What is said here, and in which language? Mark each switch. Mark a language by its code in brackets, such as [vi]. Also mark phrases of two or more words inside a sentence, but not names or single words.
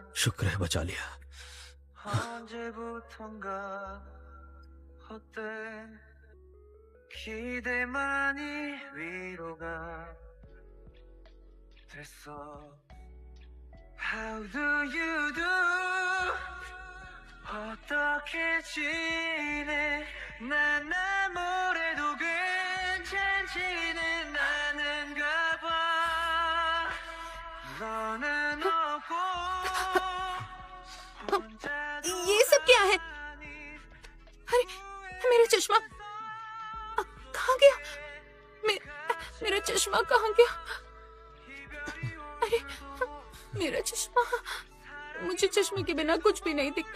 [hi] शुक्र है बचा लिया। [ko] 언제부턴가 헛된 기대만이 위로가 됐어. [en] How do you do? [ko] 어떻게 지내? 난 아무래도 괜찮지는 않은가 봐. [hi] ये सब क्या है? अरे मेरा चश्मा कहाँ गया? मेरा चश्मा कहाँ गया? अरे मेरा चश्मा, मुझे चश्मे के बिना कुछ भी नहीं दिखता।